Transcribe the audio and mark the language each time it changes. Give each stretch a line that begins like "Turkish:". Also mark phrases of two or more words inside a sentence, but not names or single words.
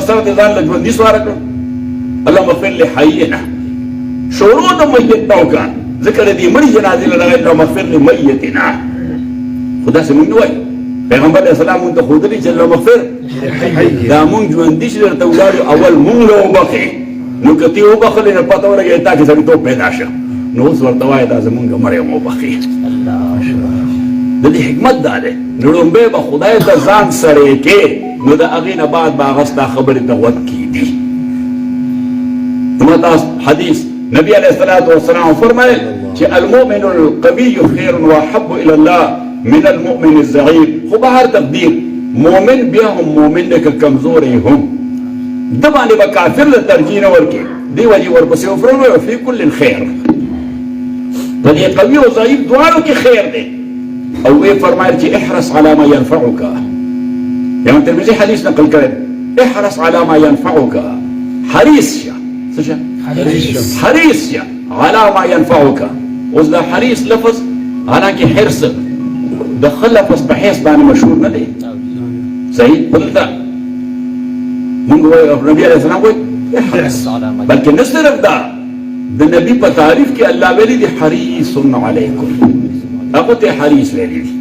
Pashto: سر د ځان له ژوندي سواره کړو
Arabic: اللهم اغفر لحینا
Pashto: شروع د میت نه وکړه ځکه د دې مړي جنازې نه راغلی
Arabic: اللهم اغفر لمیتنا
Pashto: خو داسې مونږ نه وایو پیغمبر
Arabic: علیه السلام
Pashto: مونږ ته ښودلي چې
Arabic: اللهم اغفر
Pashto: دا مونږ ژوندي چې درته ولاړو اول مونږ له وبخې نو که ته وبخلې نو پته ولګېږي تا کې سړیتوب پیدا شه نو اوس ورته وایه دا زمونږ مړی هم وبخې. د دې حکمت دا دی نو لومبی به خدای ته ځان سړی کې نو د هغې نه بعد به هغه ستا خبرې ته غوږ کېدي. نو تاسو حدیث نبی
Arabic: علیه الصلاة والسلام
Pashto: فرمایل چې
Arabic: المؤمن القوي خیر واحب الى الله من المؤمن الضعيف.
Pashto: خو به هر تقدیر مؤمن بیا هم مؤمن دی که کمزوری هم د باندې به کافر له ترجیح نه ورکړي دې وجې ورپسې وفرمایي
Arabic: وفي کل خیر
Pashto: په دې قوي او ضعیف دواړو کې خیر دی. او وی فرمایل چې
Arabic: احرص على ما ينفعك.
Pashto: امام ترمذي حدیث نقل کړی
Arabic: احرص على ما ينفعك.
Pashto: حریص شه څه شه حریص شه
Arabic: على ما ينفعك.
Pashto: اوس دا حریص لفظ حالانکه حرص د خلفظ په حیث باندې مشهور نه دی صحیح بدلته موږ وایو نبی
Arabic: علیه السلام
Pashto: وایي احرص بلکې نه صرف دا د نبی په تعریف کې الله ویلي دی
Arabic: حریص علیکم
Pashto: هغه ته حریص ویلي دي.